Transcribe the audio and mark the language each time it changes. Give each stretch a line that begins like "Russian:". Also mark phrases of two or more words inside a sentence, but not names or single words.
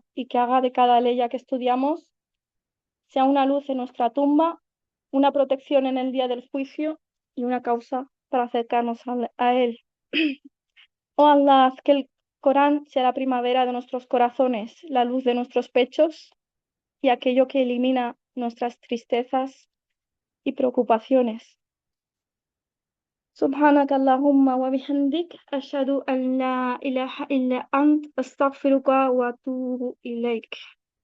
Spanish: Y que haga de cada ley que estudiamos sea una luz en nuestra tumba, una protección en el día del juicio y una causa para acercarnos a Él. Oh Allah, haz que el Corán sea la primavera de nuestros corazones, la luz de nuestros pechos y aquello que elimina nuestras tristezas y preocupaciones.
Arabic: سبحانك اللهم وبحمدك أشهد أن لا إله إلا أنت أستغفرك وأتوب إليك